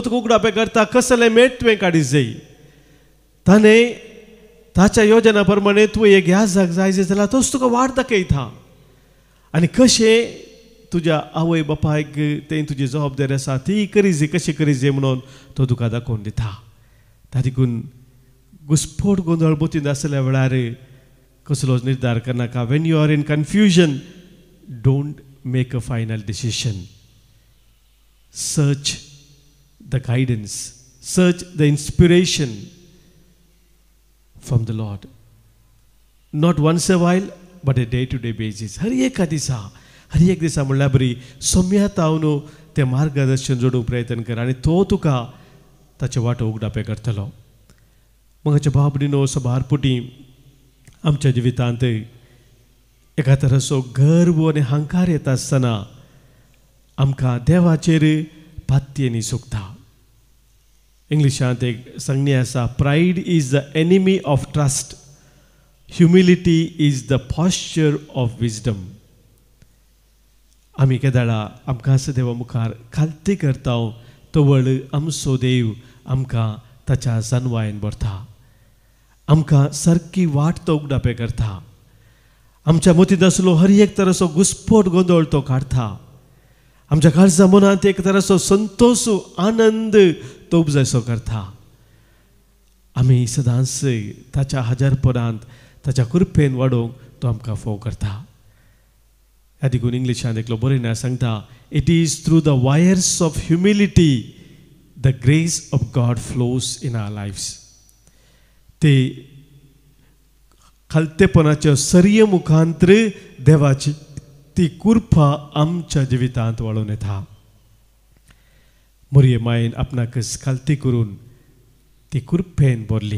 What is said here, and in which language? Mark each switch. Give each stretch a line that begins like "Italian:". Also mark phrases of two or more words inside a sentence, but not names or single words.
Konkani: तुका उगडापे करता कसलें मेट तुवें काडीत जाय ताणें ताच्या योजना प्रमाणे तुवें एक याजाक जाय जाल्यार तोच तुका वाट दाखयता आनी कशें तुज्या आवय बापायक तें तुजी जबाबदारी आसा ती करी जाय कशी करी जाय म्हणून तो तुका दाखोवन दिता त्या देखून घुसपट गोंदळ मतींत आसल्या वेळार कसलोच निर्धार करनाका
English: When you are in confusion don't make a final decision Search the guidance search the inspiration from the Lord not once a while but a day to day basis
Konkani: हर एक दिसा म्हणल्यार बरी सोम्यात हांव तें मार्गदर्शन जोडूंक प्रयत्न कर आनी तो तुका ताचे वाटो उगडापे करतलो मोगाच्या भाव भयणीनो सबारपुटी आमच्या जिवितांत एका तराचो गर्व आनी अहंकार येता आसतना आमकां देवाचेर पातयेनी सुकता इंग्लिशांत एक संज्ञा आसा
English: Pride is the enemy of trust humility is the posture of wisdom
Konkani: आमी केदाळा आमकां असो देवा मुखार खालती करता तवळ आमचो देव आमकां ताच्या जानवायेन भरता आमकां सारकी वाट तो उगडापे करता आमच्या मतींत आसलो हर एक तराचो घुसपट गोंदळ तो काडटा आमच्या काळजा मनांत एक तराचो संतोष आनंद तो उपजायसो करता आमी सदांच ताच्या हजरपणांत ताच्या कृपेन वाडोवंक तो आमकां फोव करता ह्या देखून इंग्लिशान एकलो बरयना सांगता,
English: It is through the wires of humility the grace of God flows in our lifes.
Konkani: ते खालतेपणाच्या सरये मुखांतर देवाची ती कृपा आमच्या जिवितांत वळून येता. मोरये मायेन आपणाकच खालती करून ती कृपेन भरली.